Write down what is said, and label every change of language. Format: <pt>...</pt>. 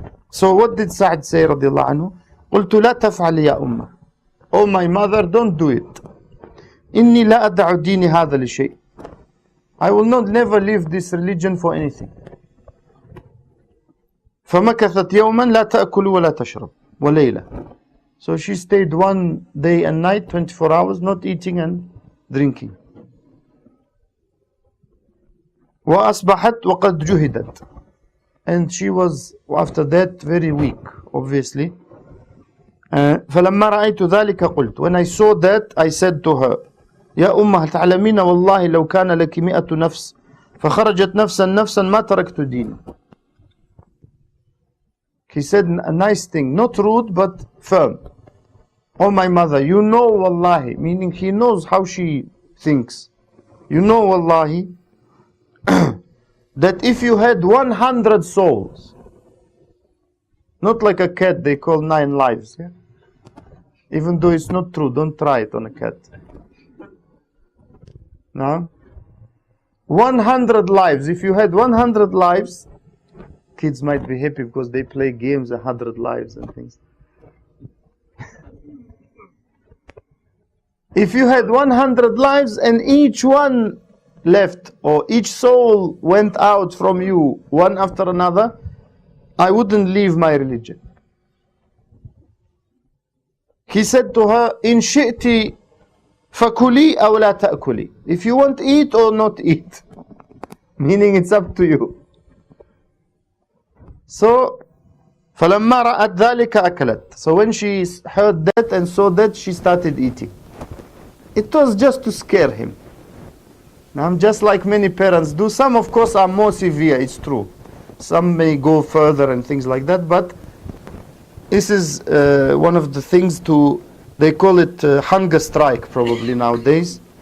<en>So what did Sa'd say radiallahu anhu?</en> <ar>قلت لا تفعل يا أمة.</ar> <en>Oh my mother, don't do it.</en> <ar>إني لا أدع ديني هذا لشيء.</ar> <en>I will not never leave this religion for anything.</en> <ar>فمكثت يوما لا تأكل ولا تشرب وليلة.</ar> <en>So she stayed one day and night, 24 hours, not eating and drinking.</en> <ar>وأصبحت وقد جهدت.</ar> <en>And she was after that very weak, obviously.</en> <ar>فلما رأيت ذلك قلت.</ar> <en>When I saw that, I said to her,</en> <ar>يا أمة تعلمين والله لو كان لك 100 نفس فخرجت نفسا ما تركت ديني.</ar> <en>He said a nice thing, not rude but firm. Oh my mother, you know wallahi, meaning he knows how she thinks. You know wallahi that if you had 100 souls, not like a cat they call 9 lives, yeah? Even though it's not true, don't try it on a cat. No? 100 lives, if you had 100 lives, kids might be happy because they play games 100 lives and things. If you had 100 lives and each one left or each soul went out from you one after another, I wouldn't leave my religion. He said to her,</en> <ar>إن شئتِ فكلي أو لا تأكلي.</ar> <en>If you want eat or not eat, meaning it's up to you.</en> <ar>So فلما رأت ذلك أكلت.</ar> <en>So when she heard that and saw that, she started eating. It was just to scare him. Now, just like many parents do. Some of course are more severe, it's true. Some may go further and things like that, but this is one of the things they call it hunger strike probably nowadays.</en>